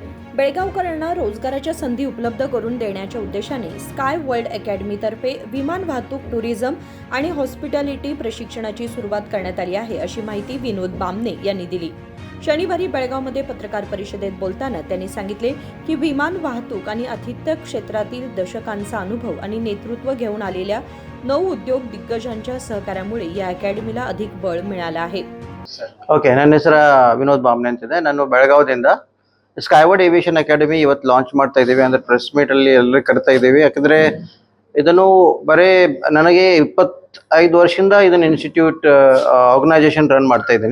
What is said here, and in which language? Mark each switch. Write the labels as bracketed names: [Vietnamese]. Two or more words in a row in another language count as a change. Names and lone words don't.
[Marathi] बेळगावकरांना रोजगाराच्या संधी उपलब्ध करून देण्याच्या उद्देशाने स्काय वर्ल्ड अकॅडमीतर्फे विमान वाहतूक, टुरिझम आणि हॉस्पिटॅलिटी प्रशिक्षणाची सुरुवात करण्यात आली आहे, अशी माहिती विनोद बामणे यांनी दिली. शनिवारी बेळगावमध्ये पत्रकार परिषदेत बोलताना त्यांनी सांगितले की विमान वाहतूक आणि आतिथ्य क्षेत्रातील दशकांचा अनुभव आणि नेतृत्व घेऊन आलेल्या 9 उद्योग दिग्गजांच्या सहकार्यामुळे या अकॅडमीला अधिक बळ मिळालं आहे. [Kannada] ಓಕೆ, ನನ್ನ ಹೆಸರು ವಿನೋದ್ ಬಾಮ್ನೆ ಅಂತಿದೆ. ನಾನು ಬೆಳಗಾವದಿಂದ ಸ್ಕೈವರ್ಡ್ ಏವಿಯೇಷನ್ ಅಕಾಡೆಮಿ ಇವತ್ತು ಲಾಂಚ್ ಮಾಡ್ತಾ ಇದ್ದೀವಿ. ಅಂದರೆ ಪ್ರೆಸ್ ಮೀಟಲ್ಲಿ ಎಲ್ಲರೂ ಕರಿತಾ ಇದ್ದೀವಿ. ಯಾಕಂದರೆ ಇದನ್ನು ಬರೀ ನನಗೆ 25 ವರ್ಷದಿಂದ ಇದನ್ನು [English] institute organisation run [Kannada] ಮಾಡ್ತಾ ಇದ್ದೀನಿ.